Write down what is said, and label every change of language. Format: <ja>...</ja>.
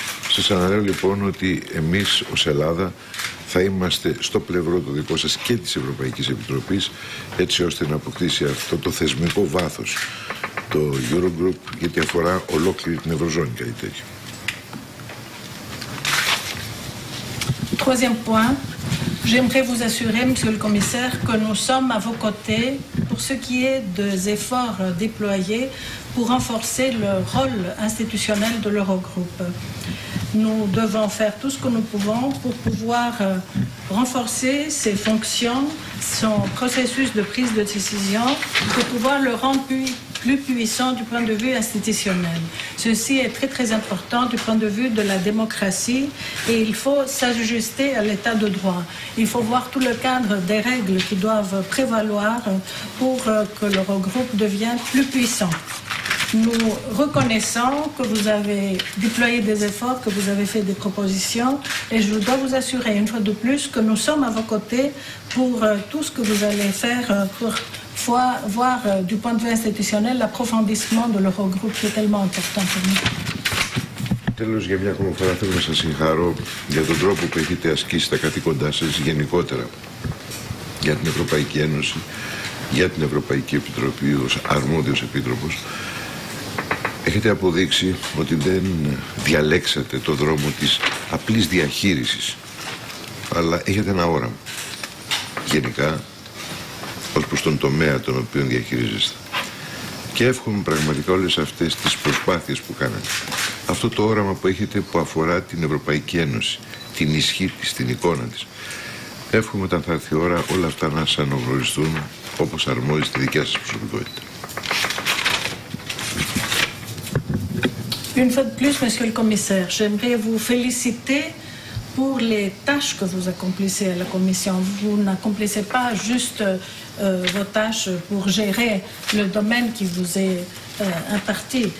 <el>Σας αναλέω λοιπόν ότι εμείς ως Ελλάδα θα είμαστε στο πλευρό το δικό σας και της Ευρωπαϊκής Επιτροπής, έτσι ώστε να αποκτήσει αυτό το θεσμικό βάθος το Eurogroup, γιατί αφορά ολόκληρη την Ευρωζώνη κάτι τέτοιο.</el> <fr>Troisième point, j'aimerais vous assurer, Monsieur le Commissaire, que nous sommes à vos côtés pour ce qui est des efforts déployés pour renforcer le rôle institutionnel de l'Eurogroupe. Nous devons faire tout ce que nous pouvons pour pouvoir renforcer ses fonctions, son processus de prise de décision, pour pouvoir le rendre plus puissant du point de vue institutionnel. Ceci est très très important du point de vue de la démocratie et il faut s'ajuster à l'état de droit. Il faut voir tout le cadre des règles qui doivent prévaloir pour que l'Eurogroupe devienne plus puissant. Nous reconnaissons que vous avez déployé des efforts, que vous avez fait des propositions et je dois vous assurer une fois de plus que nous sommes à vos côtés pour tout ce que vous allez faire pour voir du point de vue institutionnel l'approfondissement de l'Eurogroupe qui est tellement important pour nous.</fr> <el>Τέλος, για μια ακόμα φορά θέλω να σας συγχαρώ για τον τρόπο που έχετε ασκήσει τα καθήκοντά σας γενικότερα για την Ευρωπαϊκή Ένωση, για την Ευρωπαϊκή Επιτροπή ως αρμόδιος επίτροπος. Έχετε αποδείξει ότι δεν διαλέξατε το δρόμο της απλής διαχείρισης, αλλά έχετε ένα όραμα γενικά ως προς τον τομέα τον οποίο διαχειρίζεστε. Και εύχομαι πραγματικά όλες αυτές τις προσπάθειες που κάνατε, αυτό το όραμα που έχετε που αφορά την Ευρωπαϊκή Ένωση, την ισχύ της, την εικόνα της, εύχομαι όταν θα έρθει η ώρα όλα αυτά να σας αναγνωριστούν όπως αρμόζει στη δικιά σας προσωπικότητα.</el> <fr>Une fois de plus, Monsieur le Commissaire, j'aimerais vous féliciter pour les tâches que vous accomplissez à la Commission. Vous n'accomplissez pas juste vos tâches pour gérer le domaine qui vous est imparti.</fr>